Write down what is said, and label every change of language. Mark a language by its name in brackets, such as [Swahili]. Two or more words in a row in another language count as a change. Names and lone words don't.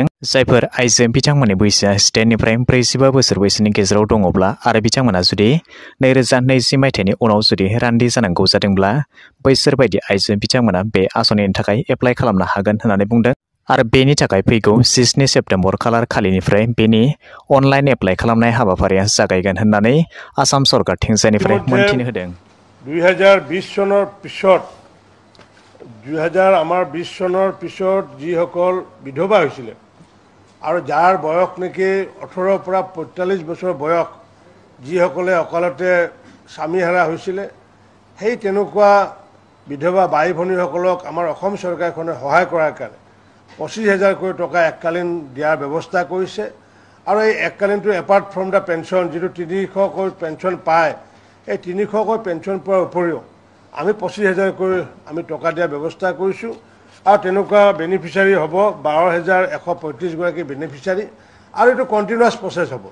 [Bodo] जायफोर आइजो बिथांमोननि बैसोआ स्टेटनिफ्राय 45 बोसोर बैसोनि गेजेराव दङब्ला आरो बिथांमोना जुदि 2020 मायथाइनि उनाव जुदि रान्दि जानांगौ जादोंब्ला बैसोर बायदि आइजो बिथांमोना बे आसनिनि थाखाय एप्लाइ खालामनो हागोन होननानै बुंदों आरो बेनि थाखाय फैगौ 27 सेप्तेम्बर खालार खालिनिफ्राय बेनि [English] online apply [Bodo] खालामनाय हाबाफारिया जागायगोन होननानै आसाम सरकारथिंजायनिफ्राय मोनथिनो होदों। [Assamese] 2020 চনৰ পিছত 2020 চনৰ পিছত যিসকল বিধৱা হৈছিলে আৰু যাৰ বয়স নেকি 18 পৰা 45 বছৰ বয়স যিসকলে অকালতে স্বামী হেৰা হৈছিলে সেই তেনেকুৱা বিধৱা বাই ভনীসকলক আমাৰ অসম চৰকাৰখনে সহায় কৰাৰ কাৰণে 25,000 টকা এককালীন দিয়াৰ ব্যৱস্থা কৰিছে আৰু এই এককালীনটো [English] apart from the pension [Assamese] যিটো 300 পেঞ্চন পায় এই 300 পেঞ্চন পোৱাৰ উপৰিও আমি 25,000 আমি টকা দিয়াৰ ব্যৱস্থা কৰিছোঁ আৰু তেনেকুৱা বেনিফিচিয়াৰী হ'ব 12,135 গৰাকী বেনিফিচিয়াৰী আৰু এইটো [English] continuous process [Assamese] হ'ব।